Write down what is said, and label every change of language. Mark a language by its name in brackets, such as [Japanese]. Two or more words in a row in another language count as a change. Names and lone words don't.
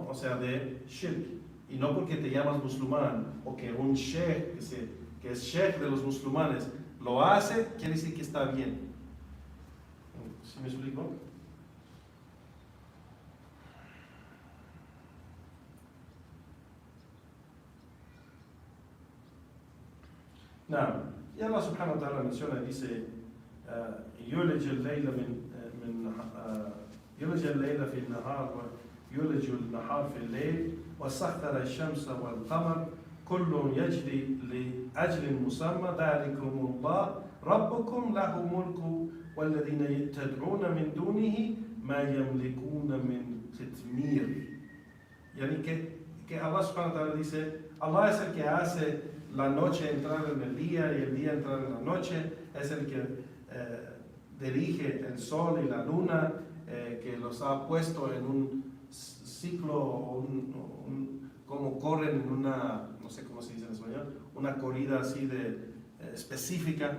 [Spanish] O sea, de shirk, y no porque te llamas musulmán o que un sheikh que es sheikh de los musulmanes lo hace, quiere decir que está bien. ¿Sí me explico? Nada, y Allah [Arabic] سبحانه وتعالى [Spanish] menciona, dice, [Arabic] يولج الليل يولج الليل في النهار ويولج النهار في الليل وسخر الشمس والقمر كل يجري لأجل مسمى ذلكم الله ربكم له ملك والذين تدعون من دونه ما يملكون من قطمير. [Spanish] Yani que Allah [Arabic] سبحانه وتعالى [Spanish] dice, Allah es el que hace la noche entrar en el día y el día entrar en la noche, es el que dirige el sol y la luna, que los ha puesto en un ciclo, como corren en una, no sé cómo se dice en español, una corrida así de específica.